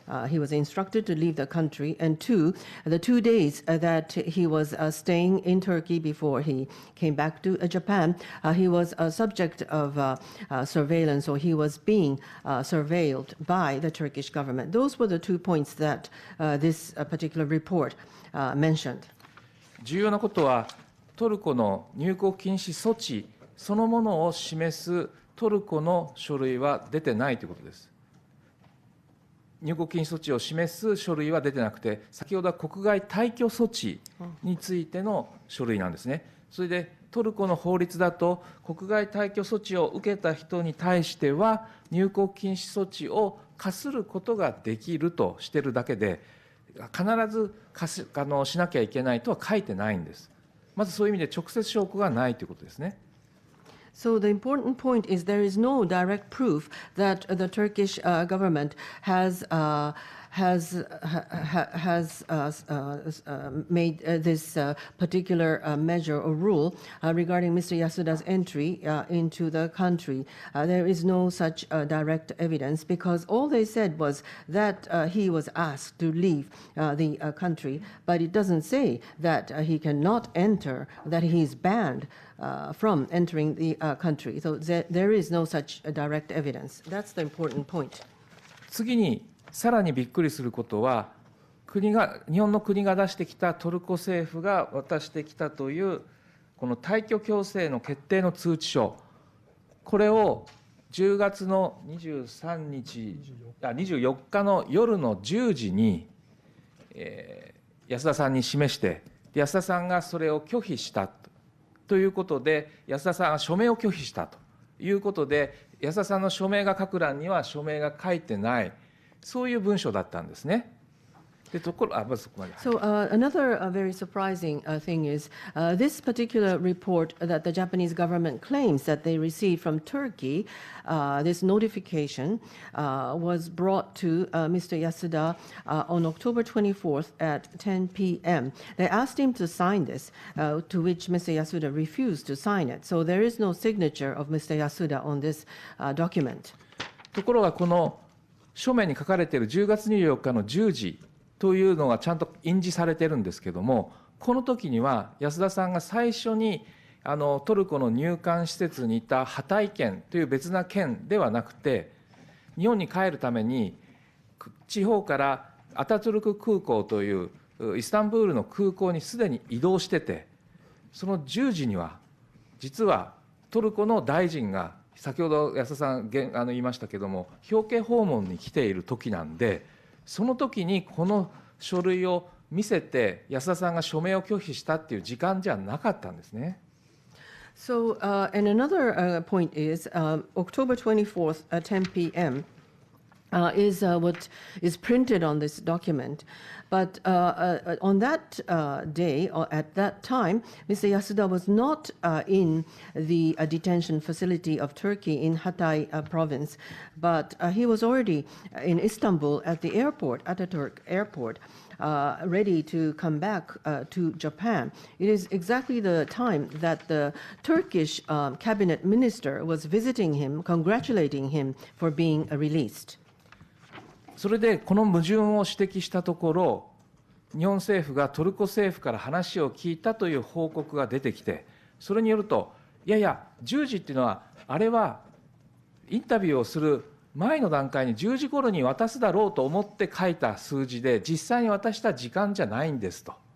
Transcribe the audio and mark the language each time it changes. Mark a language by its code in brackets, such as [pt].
[en] He was instructed to leave the country, and the 2 days that he was staying in Turkey before he came back to Japan, he was a subject of surveillance, or he was being surveilled by the Turkish government. Those were the 2 points that this particular report mentioned. [ja] 重要なことは、トルコの入国禁止措置そのものを示すトルコの書類は出てないということです。入国禁止措置を示す書類は出てなくて、先ほどは国外退去措置についての書類なんですね。それでトルコの法律だと、国外退去措置を受けた人に対しては、入国禁止措置を課することができるとしているだけで、必ずしなきゃいけないとは書いてないんです。まずそういう意味で直接証拠がないということですね。 [en] So the important point is there is no direct proof that the Turkish government has made this particular measure or rule regarding Mr. Yasuda's entry into the country. There is no such direct evidence, because all they said was that he was asked to leave the country, but it doesn't say that he cannot enter, that he is banned from entering the country. So there is no such direct evidence. That's the important point. [ja] 次にさらにびっくりすることは、日本の国が出してきたトルコ政府が渡してきたというこの退去強制の決定の通知書、これを10月の24日の夜の10時に安田さんに示して、安田さんがそれを拒否したということで、安田さんが署名を拒否したということで、安田さんの署名が書く欄には署名が書いてない、そういう文書だったんですね。でところまずそこまで。 [en] So another very surprising thing is this particular report that the Japanese government claims that they received from Turkey, this notification was brought to Mr. Yasuda on October 24th at 10 p.m. They asked him to sign this, to which Mr. Yasuda refused to sign it. So there is no signature of Mr. Yasuda on this document. [ja] ところがこの書面に書かれている10月24日の10時というのがちゃんと印字されてるんですけども、この時には安田さんが最初にトルコの入管施設にいたハタイ県という別な県ではなくて、日本に帰るために地方からアタトゥルク空港というイスタンブールの空港にすでに移動してて、その10時には実はトルコの大臣が先ほど安田さん言いましたけども、表敬訪問に来ている時なんで、その時にこの書類を見せて安田さんが署名を拒否したっていう時間じゃなかったんですね。 [en] So, and another point is October 24th at 10 p.m. Is what is printed on this document. But on that day, or at that time, Mr. Yasuda was not in the detention facility of Turkey in Hatay province, but he was already in Istanbul at the airport, Ataturk airport, ready to come back to Japan. It is exactly the time that the Turkish cabinet minister was visiting him, congratulating him for being released. [ja] それでこの矛盾を指摘したところ、日本政府がトルコ政府から話を聞いたという報告が出てきて、それによると、いやいや、10時っていうのは、あれはインタビューをする前の段階に10時頃に渡すだろうと思って書いた数字で、実際に渡した時間じゃないんですと。